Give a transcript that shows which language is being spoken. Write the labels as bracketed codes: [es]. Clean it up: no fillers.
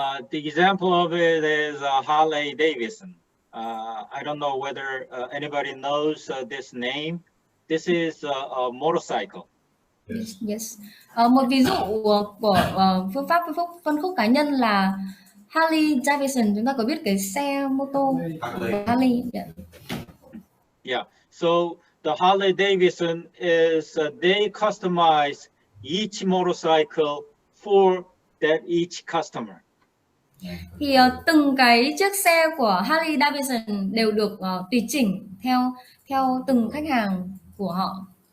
[en] The example of it is Harley Davidson. I don't know whether anybody knows this name. This is a motorcycle. Yes. [vi] Một ví dụ của phương pháp phân khúc cá nhân là Harley Davidson. Chúng ta có biết cái xe mô tô của Harley? [en] Yeah. So the Harley Davidson is they customize each motorcycle for that each customer. [vi] Thì từng cái chiếc xe của Harley Davidson đều được tùy chỉnh theo từng khách hàng của họ.